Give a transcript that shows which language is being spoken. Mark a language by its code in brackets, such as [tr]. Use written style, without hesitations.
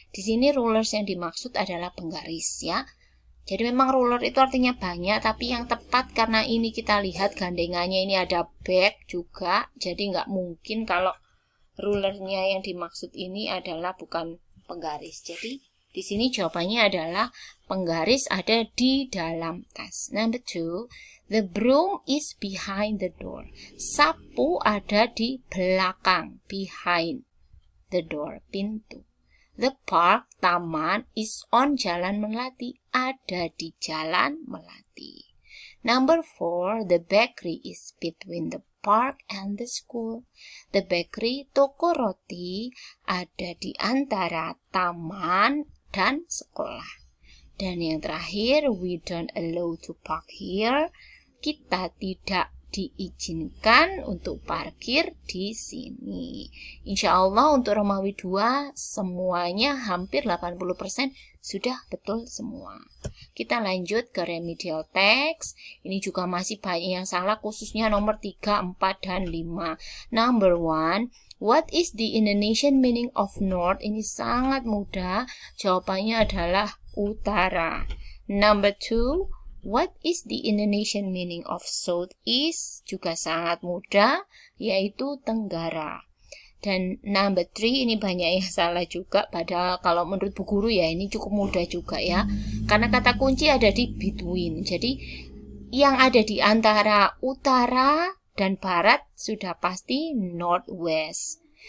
[id] Di sini rulers yang dimaksud adalah penggaris ya. Jadi memang ruler itu artinya banyak, tapi yang tepat karena ini kita lihat gandengannya ini ada back juga. Jadi nggak mungkin kalau rulernya yang dimaksud ini adalah bukan penggaris. Jadi di sini jawabannya adalah penggaris ada di dalam tas. [en] Number 2, the broom is behind the door. [id] Sapu ada di belakang, [en] behind the door, [id] pintu. [en] The park, taman, is on, Jalan Melati, [id] ada di [en] Jalan Melati. Number 4, the bakery is between the park and the school. The bakery, [id] toko roti, ada di antara taman dan sekolah. Dan yang terakhir, [en] we don't allow to park here. [id] Kita tidak diizinkan untuk parkir di sini. Insya Allah untuk Romawi 2 semuanya hampir 80% sudah betul semua. Kita lanjut ke remedial text. Ini juga masih banyak yang salah, khususnya nomor 3, 4, dan 5. [en] Number 1, what is the Indonesian meaning of north? [id] Ini sangat mudah. Jawabannya adalah utara. [en] Number 2, what is the Indonesian meaning of south is? [id] Juga sangat mudah, yaitu tenggara. Dan number 3 ini banyak yang salah juga, padahal kalau menurut Bu Guru ya ini cukup mudah juga ya. Karena kata kunci ada di between. Jadi yang ada di antara utara dan barat sudah pasti northwest.